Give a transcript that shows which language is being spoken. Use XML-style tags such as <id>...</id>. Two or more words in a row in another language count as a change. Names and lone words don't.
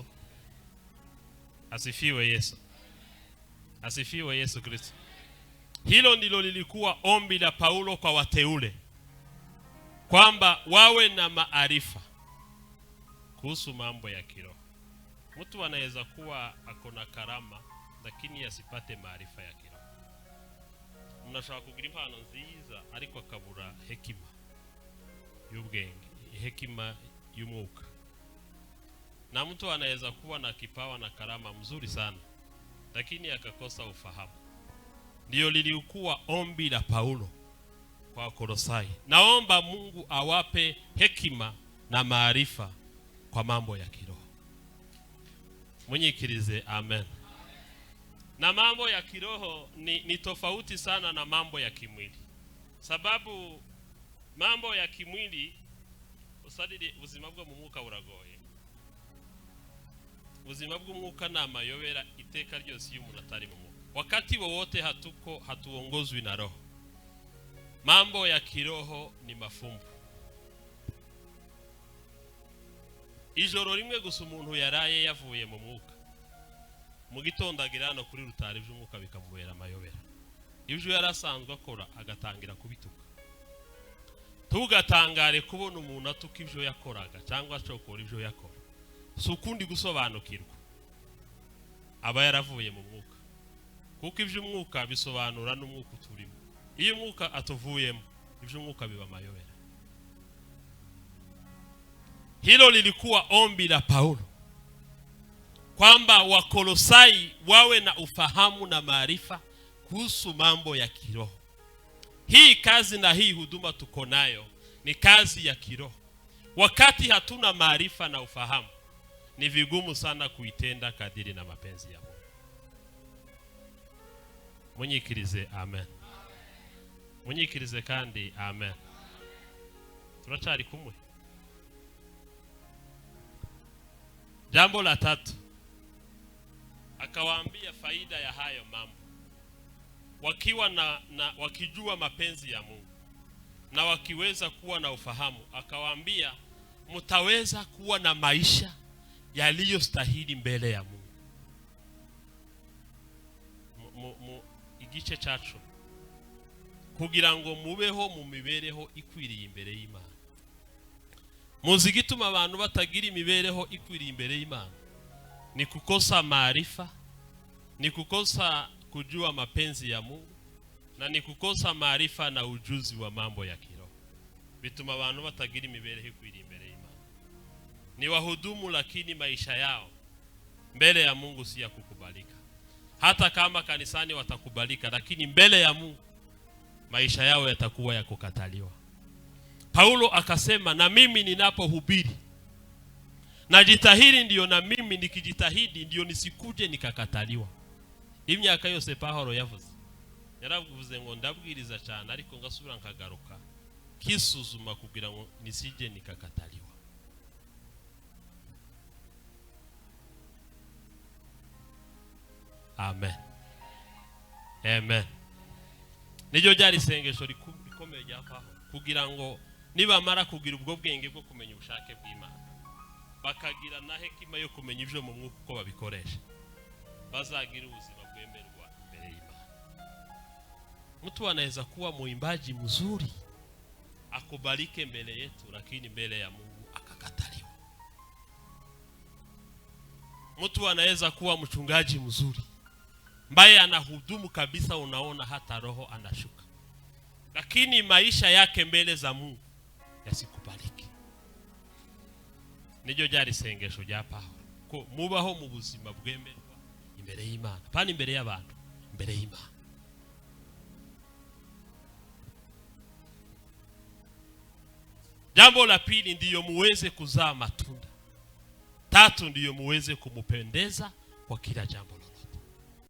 <sw>Asifiwe Yesu. Asifiwe Yesu Kristo. Hilo ndilo lilikuwa ombi la Paulo kwa wateule, kwamba wawe na maarifa kuhusu mambo ya kiroho. Mtu anaweza kuwa akona karama lakini asipate maarifa ya kiroho.</sw> <rw>Mnashaka kugira impano nziza ariko akabura hekima y'ubwenge, hekima y'umwuka.</rw> <sw>Na mtu anaweza kuwa na kipawa na karama mzuri sana lakini akakosa ufahamu. Ndio lilikuwa ombi la Paulo kwa Kolosai. Naomba Mungu awape hekima na maarifa kwa mambo ya kiroho.</sw> <rw>Mwenyekirize amen.</rw> <sw>Na mambo ya kiroho ni tofauti sana na mambo ya kimwili.</sw> <rw>Sababu mambo ya kimwili usadide ubuzima bwo mu mwuka buragoye. Ubuzima bw'umwuka na amayobera iteka ryose iyo umuntu atari mu mwuka.</rw> <sw>Wakati wowote hatuongozwi na roho. Mambo ya kiroho ni mafumbo.</sw> <rw>Ijoro rimwe gusa umuntu yaraye yavuye mu mwuka, mu gitondo agirana kuri rutare by'umwuka bikamubera amayobera. Ibyo yarasanzwe akora agatangira kubituka. Tugatangare kubona umuntu atuka ibyo yakoraga cyangwa acokora ibyo yakora. Si ukundi gusobanukirwa, aba yaravuye mu mwuka. Kuko iby'umwuka bisobanura n'umwuka uturimo. Iyo umwuka atuvuyemo, iby'umwuka biba amayobera.</rw> <sw>Hilo lilikuwa ombi la Paulo, kwamba Wakolosai wawe na ufahamu na maarifa kuhusu mambo ya kiroho. Hii kazi na hii huduma tuko nayo ni kazi ya kiroho. Wakati hatuna maarifa na ufahamu, ni vigumu sana kuitenda kadiri na mapenzi ya Mungu.</sw> <rw>Mwenyekirize amen. Mwenyekirize kandi amen. Turachari kumwe.</rw> <sw>Jambo la tatu, akawaambia faida ya hayo mambo. Wakiwa wakijua mapenzi ya Mungu na wakiweza kuwa na ufahamu, akawaambia mtaweza kuwa na maisha yaliyostahili mbele ya Mungu.</sw> <rw>Igice cyacu kugira ngo mubeho mu mibereho ikwiriye imbere y'Imana. Muzi gituma abantu batagira imibereho ikwiriye imbere y'Imana ni</rw> <sw>kukosa maarifa, ni kukosa kujua mapenzi ya Mungu, na ni kukosa maarifa na ujuzi wa mambo ya kiroho.</sw> <rw>Bituma abantu batagira imibereho ikwiriye imbere y'Imana.</rw> <sw>Ni wahudumu lakini maisha yao mbele ya Mungu si ya kukubalika. Hata kama kanisani watakubalika, lakini mbele ya Mungu maisha yao yatakuwa ya kukataliwa. Paulo akasema, na mimi ninapohubiri najitahidi, ndio na mimi nikijitahidi ndio nisikuje nikakataliwa.</sw> <rw>Imyaka yose Paulo yavuze, yaravuze ngo ndabwiriza cyane ariko ngasubira nkagaruka kisuzuma kugira ngo</rw> <sw>nisije nikakataliwa.</sw> <rw>Amen. Amen. Nijyo ryari isengesho rikomeye rya Paulo, kugira ngo nibamara kugira ubwo bwenge bwo kumenya ubushake bw'Imana, bakagira na hekima yo kumenya ibyo mu mwuka uko babikoresha, bazagira ubuzima bwemerwa imbere y'Imana.</rw> <sw>Mtu anaweza kuwa muimbaji mzuri akubalike mbele yetu, lakini mbele ya Mungu akakataliwa. Mtu anaweza kuwa mchungaji mzuri ambaye anahudumu kabisa, unaona hata roho anashuka, lakini maisha yake mbele za Mungu yasikubaliki.</sw> <rw>Nijyo ryari isengesho rya Paulo, ko mubaho mu buzima bwemerwa imbere y'Imana, pani imbere y'abantu, imbere y'Imana.</rw> <sw>Jambo la pili, ndiyo muweze kuzaa matunda. Tatu, ndiyo muweze kumupendeza kwa kila jambo lolote.</sw>